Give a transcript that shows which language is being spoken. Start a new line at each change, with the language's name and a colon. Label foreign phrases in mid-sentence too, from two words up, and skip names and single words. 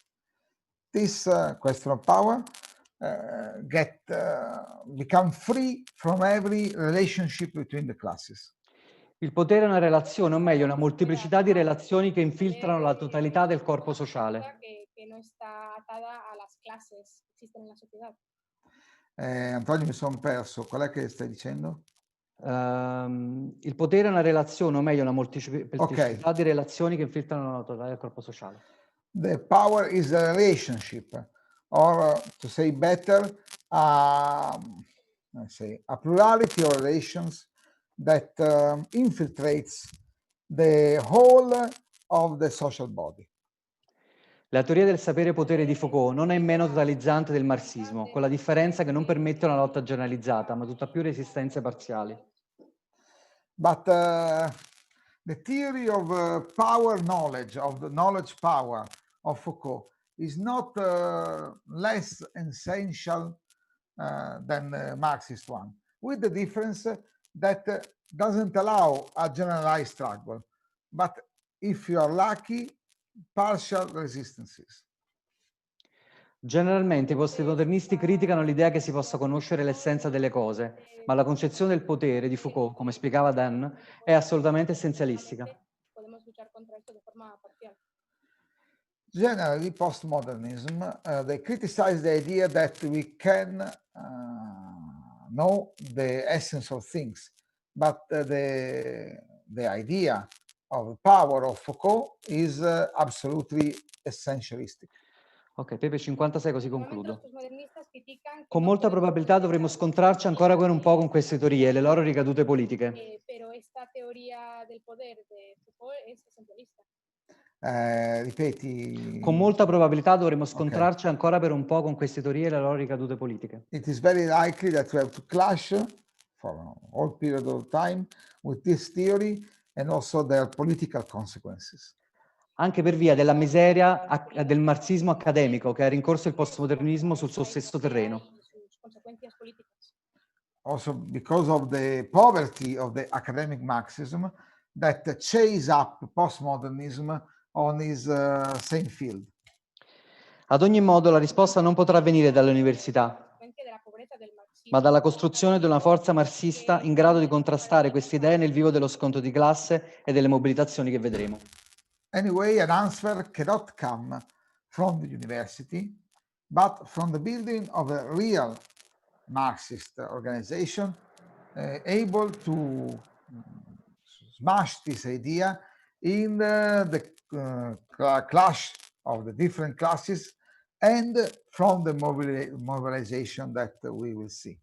English: This question of power become free from every relationship between the classes.
Italian: Il potere è una relazione, o meglio, una molteplicità di relazioni che infiltrano la totalità del corpo sociale.
Spanish: Que no está atada a las clases que existen en la sociedad.
Italian: Antonio, mi sono perso. Qual è che stai dicendo? Il potere è una relazione, o meglio, una molteplicità di relazioni che infiltrano la totalità del corpo sociale.
English: The power is a relationship, or to say better, let's say a plurality of relations that infiltrates the whole of the social body.
Italian: La teoria del sapere-potere di Foucault non è meno totalizzante del marxismo, con la differenza che non permette una lotta generalizzata, ma tutt'al più resistenze parziali.
English: But the theory of power knowledge, of the knowledge power of Foucault is not less essential than the Marxist one, with the difference that doesn't allow a generalized struggle, but if you are lucky, partial resistances.
Italian: Generalmente i postmodernisti criticano l'idea che si possa conoscere l'essenza delle cose, ma la concezione del potere di Foucault, come spiegava Dan, è assolutamente essenzialistica.
Spanish: Podemos luchar contra esto de forma parcial.
English: Generally, postmodernism, they criticize the idea that we can know the essence of things, but the idea of the power of Foucault is absolutely essentialistic.
Italian: Ok, Pepe 56, così concludo.
Spanish: Los postmodernistas critican que
Italian: Con
Spanish: no
Italian: molta
Spanish: podemos
Italian: probabilità dovremo scontrarci ancora un po' con queste teorie e le loro ricadute politiche.
Spanish: pero esta teoría del poder de Foucault es esencialista.
Italian: Ripeti. Con molta probabilità dovremo scontrarci ancora per un po' con queste teorie e le loro ricadute politiche.
English: It is very likely that we have to clash for a whole period of time with this theory and also their political consequences.
Italian: Anche per via della miseria del marxismo accademico che ha rincorso il postmodernismo sul suo stesso terreno.
English: Also because of the poverty of the academic Marxism that chase up postmodernism on his same field.
Italian: Ad ogni modo, la risposta non potrà venire dalle università, ma dalla costruzione di una forza marxista in grado di contrastare queste idee nel vivo dello scontro di classe e delle mobilitazioni che vedremo.
English: Anyway, an answer cannot come from the university, but from the building of a real Marxist organization able to smash this idea in the clash of the different classes and from the mobilization that we will see.